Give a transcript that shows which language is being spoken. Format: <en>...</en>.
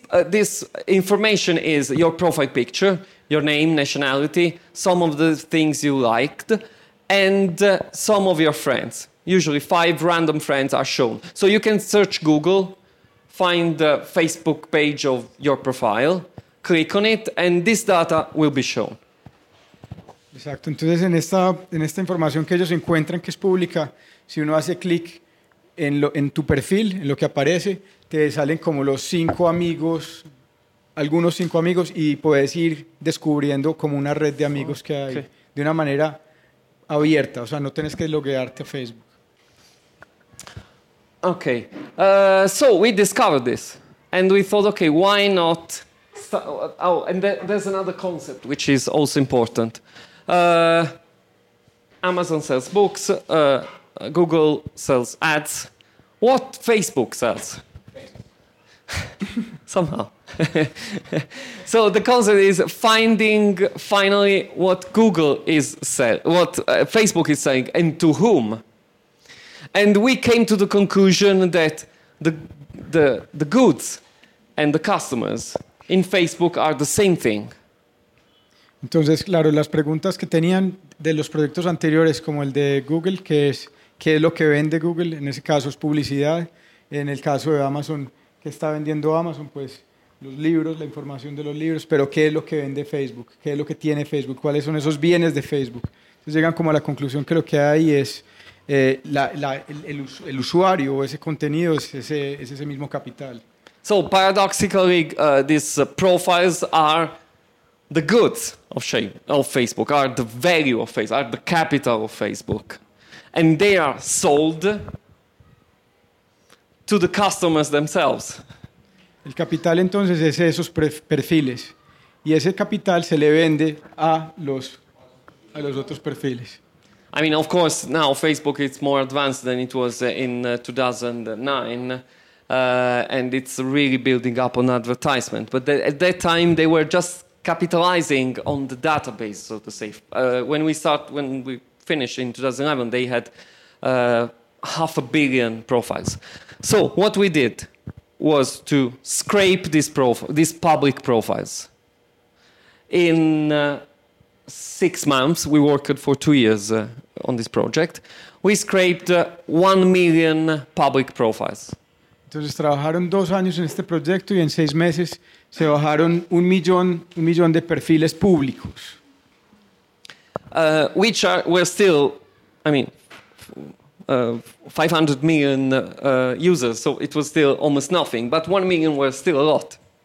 <en>This information is your profile picture, your name, nationality, some of the things you liked, and some of your friends. Usually 5 random friends are shown. So you can search Google, find the Facebook page of your profile, click on it, and this data will be shown.</en> <es>Exacto. Entonces, en esta información que ellos encuentran que es pública, si uno hace clic en tu perfil, en lo que aparece, te salen como los 5 amigos, algunos 5 amigos, y puedes ir descubriendo como una red de amigos que hay de una manera abierta. O sea, no tienes que loguearte a Facebook.</es> <en>Okay. So we discovered this, and we thought, okay, why not? There's another concept which is also important. Amazon sells books. Google sells ads. What Facebook sells? Somehow. So the concept is finding finally what Google is selling, what Facebook is selling, and to whom. And we came to the conclusion that the goods and the customers in Facebook are the same thing.</en> <es>Entonces, claro, las preguntas que tenían de los proyectos anteriores, como el de Google, que es qué es lo que vende Google, en ese caso es publicidad, en el caso de Amazon, qué está vendiendo Amazon, pues los libros, la información de los libros, pero qué es lo que vende Facebook, qué es lo que tiene Facebook, cuáles son esos bienes de Facebook. Entonces llegan como a la conclusión que lo que hay es el usuario, o ese contenido, es ese mismo capital.</es> <en>So paradoxically, these profiles are the goods of Facebook, are the value of Facebook, are the capital of Facebook. And they are sold to the customers themselves.</en> <es>El capital entonces es esos perfiles. Y ese capital se le vende a los otros perfiles.</es> <en>I mean, of course, now Facebook is more advanced than it was in 2009. And it's really building up on advertisement. But at that time, they were just capitalizing on the database, so to say. When we finished in 2011, they had 500 million profiles. So what we did was to scrape these public profiles. In 6 months, we worked for 2 years on this project, we scraped 1 million public profiles.</en> <es>Entonces trabajaron 2 años en este proyecto y en 6 meses se bajaron 1 millón de perfiles públicos.</es> <en>Which were still 500 million users, so it was still almost nothing, but 1 million were still a lot.</en>